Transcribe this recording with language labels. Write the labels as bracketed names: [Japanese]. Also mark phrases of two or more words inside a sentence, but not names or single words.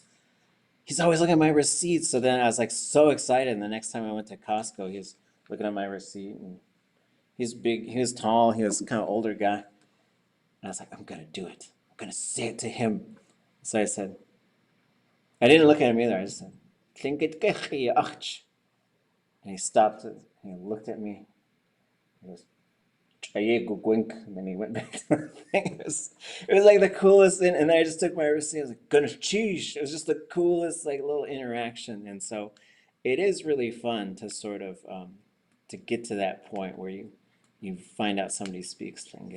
[English] He's always looking at my receipts. So then I was like so excited. And the next time I went to Costco, he was looking at my receipt, and he's big, he was tall, he was kind of older guy. And I was like, I'm gonna do it. I'm gonna say it to him. So I said, I didn't look at him either. I just said, [Tlingit] ʼaduwóosʼ. [English] And he stopped and he looked at me. He goes, and then he went back to the thing. It was like the coolest thing. And then I just took my receipt. I was like, goodness, cheese. It was just the coolest like little interaction. And so it is really fun to sort of to get to that point where you find out somebody speaks Tlingit.